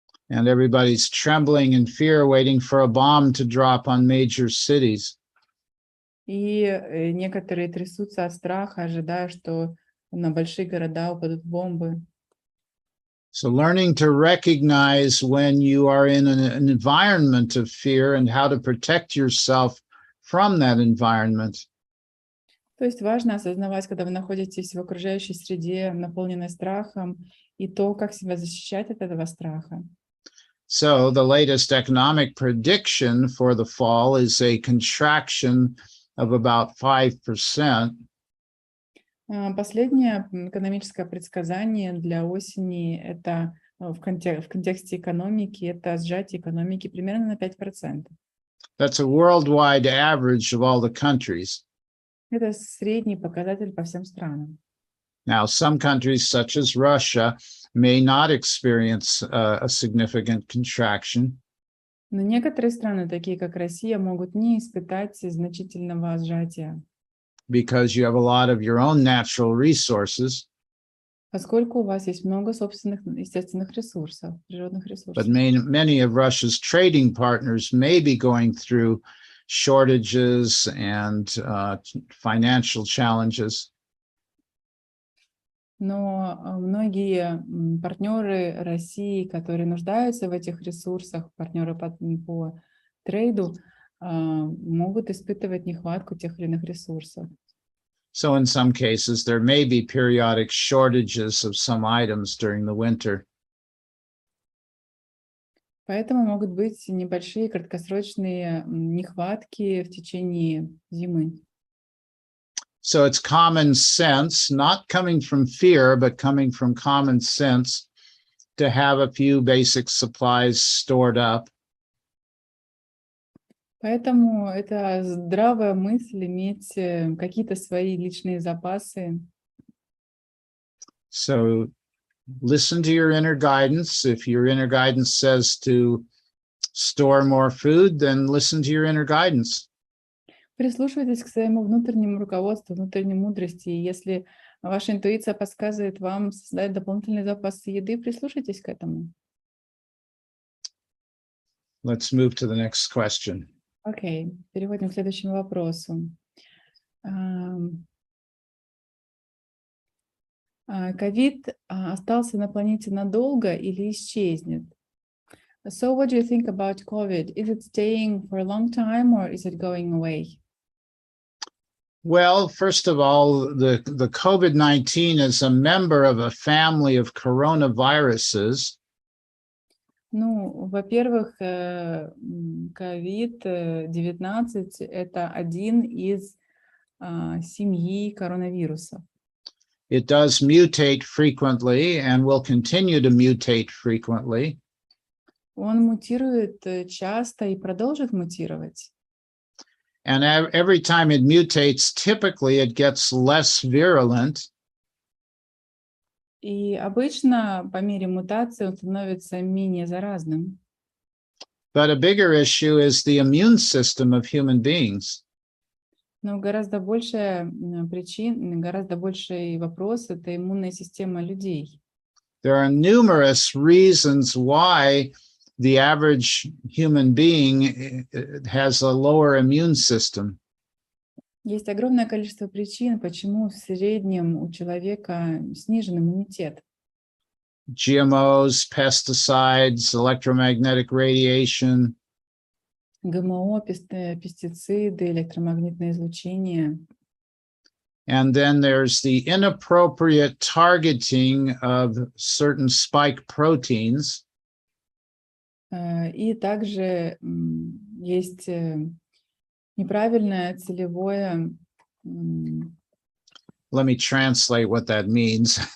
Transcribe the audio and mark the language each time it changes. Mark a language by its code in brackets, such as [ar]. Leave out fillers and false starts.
[en] And everybody's trembling in fear, waiting for a bomb to drop on major cities. [ru] И некоторые трясутся от страха, ожидая, что на большие города упадут бомбы. [en] So learning to recognize when you are in an environment of fear and how to protect yourself from that environment. [ru] То есть важно осознавать, когда вы находитесь в окружающей среде, наполненной страхом, и то, как себя защищать от этого страха. [en] So the latest economic prediction for the fall is a contraction of about 5%. [ru] Последнее экономическое предсказание для осени – это в контексте экономики, это сжатие экономики примерно на 5%. [en] That's a worldwide average of all the countries. [ru] Это средний показатель по всем странам. [en] Now, some countries, such as Russia, may not experience a significant contraction. [ru] Но некоторые страны, такие как Россия, могут не испытать значительного сжатия, [en] Because you have a lot of your own natural resources, [ru] поскольку у вас есть много собственных естественных ресурсов, природных [en] but [ru] ресурсов. [en] many of Russia's trading partners may be going through shortages and financial challenges. [ru] Но многие партнеры России, которые нуждаются в этих ресурсах, партнеры по трейду, могут испытывать нехватку тех или иных ресурсов. [en] So in some cases, there may be periodic shortages of some items during the winter. [ru] Поэтому могут быть небольшие краткосрочные нехватки в течение зимы. [en] So it's common sense, not coming from fear, but coming from common sense, to have a few basic supplies stored up. [ru] Поэтому это здравая мысль иметь какие-то свои личные запасы. [en] So listen to your inner guidance. If your inner guidance says to store more food, then listen to your inner guidance. [ru] Прислушивайтесь к своему внутреннему руководству, внутренней мудрости. И если ваша интуиция подсказывает вам создать дополнительные запасы еды, прислушайтесь к этому. [en] Let's move to the next question. [ru] Окей, переходим к следующему вопросу. Ковид остался на планете надолго или исчезнет? [en] So what do you think about COVID? Is it staying for a long time or is it going away? Well, first of all, the COVID-19 is a member of a family of coronaviruses. [ru] Ну, во-первых, COVID-19 – это один из семьи коронавирусов. [en] It does mutate frequently and will continue to mutate frequently. [ru] Он мутирует часто и продолжит мутировать. [en] And every time it mutates, typically it gets less virulent. [ru] И обычно по мере мутации он становится менее заразным. [en] But a bigger issue is the immune system of human beings. [ru] Но гораздо большая причин, гораздо больший вопрос – это иммунная система людей. [en] There are numerous reasons why the average human being has a lower immune system. [ru] Есть огромное количество причин, почему в среднем у человека снижен иммунитет. [en] GMOs, pesticides, electromagnetic radiation. [ru] ГМО, пестициды, электромагнитное излучение. [en] And then there's the inappropriate targeting of certain spike proteins. [ru] И также есть неправильное целевое. [en] Let me translate what that means.